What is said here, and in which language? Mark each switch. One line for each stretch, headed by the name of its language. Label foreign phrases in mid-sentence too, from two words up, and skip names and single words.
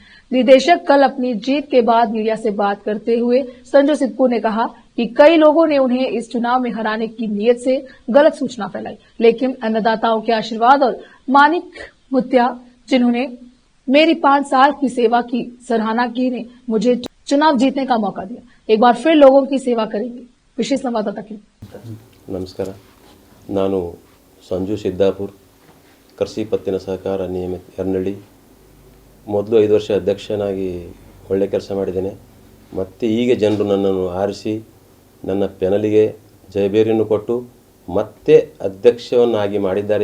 Hindi: निदेशक कल अपनी जीत के बाद मीडिया से बात करते हुए संजू सिद्धपुर ने कहा कि कई लोगों ने उन्हें इस चुनाव में हराने की नीयत से गलत सूचना फैलाई, लेकिन अन्नदाताओं के आशीर्वाद और मानिक मुत्या जिन्होंने मेरी 5 साल की सेवा की सराहना की ने मुझे चुनाव जीतने का मौका दिया। एक बार फिर लोगों की सेवा करेंगे। विशेष संवाददाता की
Kannada: ನಮಸ್ಕಾರ. ನಾನು ಸಂಜು ಸಿದ್ದಾಪುರ್ ಕೃಷಿ ಪತ್ತಿನ ಸಹಕಾರ ನಿಯಮಿತ ಯರನಳ್ಳಿ ಮೊದಲು 5 ವರ್ಷ ಅಧ್ಯಕ್ಷನಾಗಿ ಒಳ್ಳೆ ಕೆಲಸ ಮಾಡಿದ್ದೇನೆ. ಮತ್ತು ಈಗ ಜನರು ನನ್ನನ್ನು ಆರಿಸಿ ನನ್ನ ಪೆನಲಿಗೆ ಜಯಬೇರಿಯನ್ನು ಕೊಟ್ಟು ಮತ್ತೆ ಅಧ್ಯಕ್ಷವನ್ನಾಗಿ ಮಾಡಿದ್ದಾರೆ.